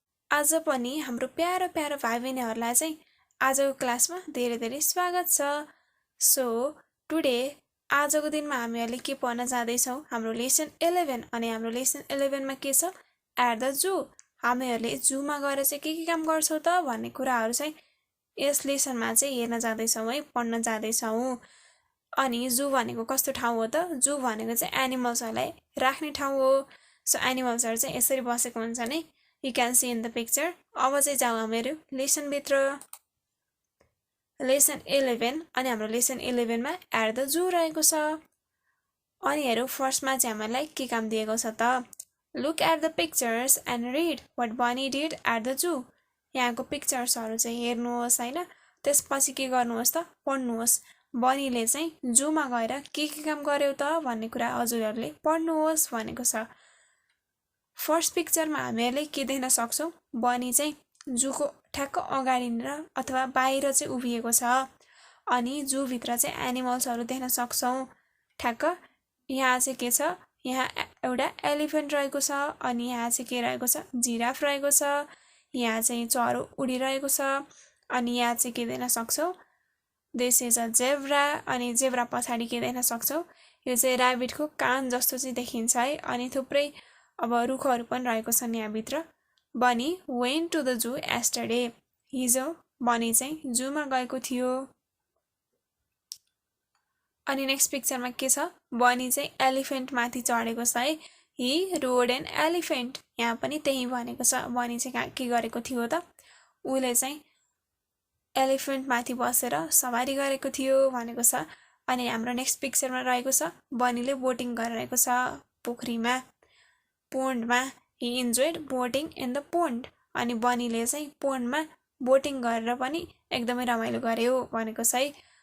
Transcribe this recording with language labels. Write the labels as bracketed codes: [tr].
[ne] आज पनि हाम्रो प्यारो प्यारो भाइ बहिनीहरूलाई चाहिँ आजको क्लासमा धेरै धेरै स्वागत छ। [en] so today [ne] आजको दिनमा हामीहरूले के पढ्न जाँदैछौँ? हाम्रो लेसन 11 अनि हाम्रो लेसन 11 मा के छ? [en] At the zoo. [ne] हामीहरूले जूमा गएर चाहिँ के काम गर्छौँ त भन्ने कुराहरू चाहिँ यस लेसनमा चाहिँ हेर्न जाँदैछौँ है, पढ्न जाँदैछौँ। अनि जू भनेको कस्तो ठाउँ हो त? जू भनेको चाहिँ एनिमल्सहरूलाई राख्ने ठाउँ हो। सो एनिमल्सहरू चाहिँ यसरी बसेको हुन्छ नि, [en] You can see in the picture. [ne] अब चाहिँ जाउँ हामीहरू लेसनभित्र। लेसन 11 अनि हाम्रो लेसन 11 मा [en] at the zoo [ne] रहेको छ। अनि हेरौँ फर्स्टमा चाहिँ हामीलाई के काम दिएको छ त? [en] Look at the pictures and read what Bunny did at the zoo. [ne] यहाँको पिक्चर्सहरू चाहिँ हेर्नुहोस् हैन, त्यसपछि के गर्नुहोस् त? पढ्नुहोस्। बनीले चाहिँ जूमा गएर के काम गर्यो त भन्ने कुरा हजुरहरूले पढ्नुहोस् भनेको छ। फर्स्ट पिक्चरमा हामीहरूले के देख्न सक्छौँ? बनी चाहिँ जूको ठ्याक्क अगाडि र अथवा बाहिर चाहिँ उभिएको छ। अनि जू भित्र चाहिँ एनिमल्सहरू देख्न सक्छौँ। ठ्याक्क यहाँ चाहिँ के छ? यहाँ एउटा एलिफेन्ट रहेको छ। अनि यहाँ चाहिँ के रहेको छ? जिराफ रहेको छ। यहाँ चाहिँ चरो उडिरहेको छ। अनि यहाँ चाहिँ के देख्न सक्छौँ? [en] This is a zebra. [ne] अनि जेब्रा पछाडि के देख्न सक्छौँ? यो चाहिँ ऱ्याबिटको कान जस्तो चाहिँ देखिन्छ है। अनि थुप्रै अब रुखहरू पनि रहेको छन् यहाँभित्र। [en] Bunny went to the zoo yesterday. [ne] हिजो बनी चाहिँ जूमा गएको थियो। अनि नेक्स्ट पिक्चरमा के छ? बनी चाहिँ एलिफेन्ट माथि चढेको छ है। [en] He rode an elephant. [ne] यहाँ पनि त्यही भनेको छ। बनी चाहिँ के गरेको थियो त? उसले चाहिँ एलिफेन्ट माथि बसेर सवारी गरेको थियो भनेको छ। अनि हाम्रो नेक्स्ट पिक्चरमा रहेको छ बनीले बोटिङ गरिरहेको छ पोखरीमा, पोन्डमा। [en] He enjoyed boating in the pond. [ne] अनि बनीले चाहिँ पोन्डमा बोटिङ गरेर पनि एकदमै रमाइलो गर्यो भनेको छ है।